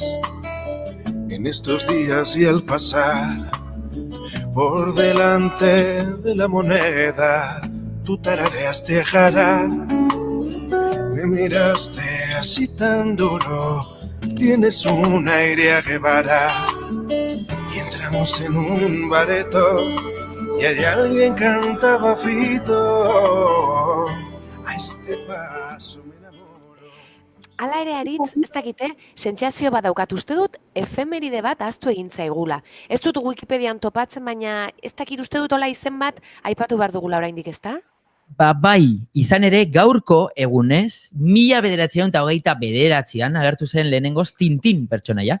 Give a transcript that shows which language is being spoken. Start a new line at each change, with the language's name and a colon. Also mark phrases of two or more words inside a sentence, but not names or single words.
Spanish: en estos días, y al pasar por delante de la moneda, tú tarareaste a Jara, me miraste así tan duro, tienes un aire a Guevara, y entramos en un bareto y hay alguien cantaba Fito, a este paso me enamoro.
Basque: Hala ere aritz, ez dakite, sentsazio bat daukat uste dut, efemeride bat ahaztu egin zaigula. Ez dut Wikipedian topatzen, baina ez dakit uste dut hola izen bat aipatu behar dugula oraindik, ezta? Ba bai, izan ere gaurko egunez, 1929an agertu zen lehenengoz Tintin pertsonaia.